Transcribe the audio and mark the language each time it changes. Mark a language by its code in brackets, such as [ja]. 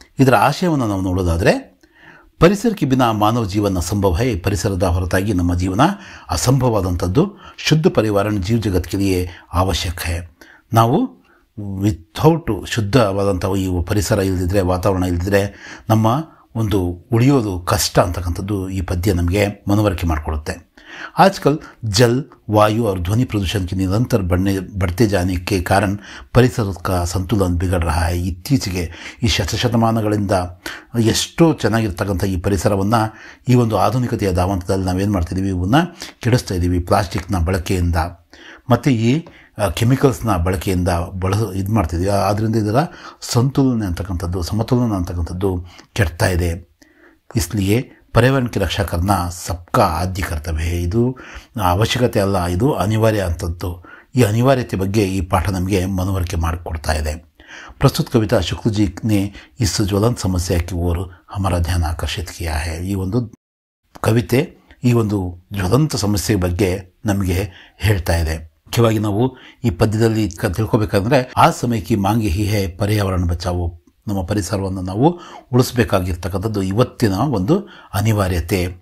[kn] ಇದರ ಆಶಯವನ್ನು ನಾವು ನೋಡೋದಾದರೆ, ಪರಿಸರಕ್ಕೆ [hi] ಬಿನಾ ಮಾನವ ಜೀವನ ಅಸಂಭವ ಹೈ, [kn] ಪರಿಸರದ ಹೊರತಾಗಿ ನಮ್ಮ ಜೀವನ ಅಸಂಭವವಾದಂಥದ್ದು. [hi] ಶುದ್ಧ ಪರಿವಾರಣ ಜೀವ ಜಗತ್ತಿಗೆ ಅವಶ್ಯಕ ಹೈ. [kn] ನಾವು ವಿಥೌಟ್ ಶುದ್ಧವಾದಂಥ ಈ ಪರಿಸರ ಇಲ್ಲದಿದ್ದರೆ, ವಾತಾವರಣ ಇಲ್ಲದಿದ್ದರೆ ನಮ್ಮ ಒಂದು ಉಳಿಯೋದು ಕಷ್ಟ ಅಂತಕ್ಕಂಥದ್ದು ಈ ಪದ್ಯ ನಮಗೆ ಮನವರಿಕೆ ಮಾಡಿಕೊಡುತ್ತೆ. [hi] आजकल जल, वायु और ध्वनि प्रदूषण की निरंतर बढ़ते जाने के कारण ಪರಿಸರ ಸಂತುಲನ ಬಿಗಡ ರहा है. [kn] ಇತ್ತೀಚೆಗೆ ಈ ಶತಶತಮಾನಗಳಿಂದ ಎಷ್ಟೋ ಚೆನ್ನಾಗಿರ್ತಕ್ಕಂಥ ಈ ಪರಿಸರವನ್ನು ಈ ಒಂದು ಆಧುನಿಕತೆಯ ದಾವಂತದಲ್ಲಿ ನಾವೇನು ಮಾಡ್ತಿದ್ದೀವಿ, ಇವನ್ನ ಕೆಡಿಸ್ತಾ ಇದ್ದೀವಿ. ಪ್ಲಾಸ್ಟಿಕ್ನ ಬಳಕೆಯಿಂದ ಮತ್ತು ಈ ಕೆಮಿಕಲ್ಸ್ನ ಬಳಕೆಯಿಂದ ಇದು ಮಾಡ್ತಿದ್ದೀವಿ. ಆದ್ದರಿಂದ ಇದರ ಸಮತೋಲನ ಅಂತಕ್ಕಂಥದ್ದು ಕೆಡ್ತಾ ಇದೆ. [hi] इसलिए पर्यावरण की रक्षा करना सबका आद्य कर्तव्य है. [kn] ಇದು ಅವಶ್ಯಕತೆ ಅಲ್ಲ, ಇದು ಅನಿವಾರ್ಯ ಅಂತದ್ದು. ಈ ಅನಿವಾರ್ಯತೆ ಬಗ್ಗೆ ಈ ಪಾಠ ನಮಗೆ ಮನವರಿಕೆ ಮಾಡಿಕೊಡ್ತಾ ಇದೆ. [hi] प्रस्तुत कविता शुक्ल जी ने इस ज्वलंत समस्या की ओर हमारा ध्यान आकर्षित किया है. [kn] ಈ ಒಂದು ಕವಿತೆ ಈ ಒಂದು ಜ್ವಲಂತ ಸಮಸ್ಯೆ ಬಗ್ಗೆ ನಮಗೆ ಹೇಳ್ತಾ ಇದೆ. ಮುಖ್ಯವಾಗಿ ನಾವು ಈ ಪದ್ಯದಲ್ಲಿ ತಿಳ್ಕೊಬೇಕಂದ್ರೆ, ಆ ಸಮಯಕ್ಕೆ [hi] ಮಾಂಗೆ ಹಿ ಹೇ ಪರ್ಯಾವರಣ ಬಚಾವೋ, [kn] ನಮ್ಮ ಪರಿಸರವನ್ನು ನಾವು ಉಳಿಸಬೇಕಾಗಿರ್ತಕ್ಕಂಥದ್ದು ಇವತ್ತಿನ ಒಂದು ಅನಿವಾರ್ಯತೆ.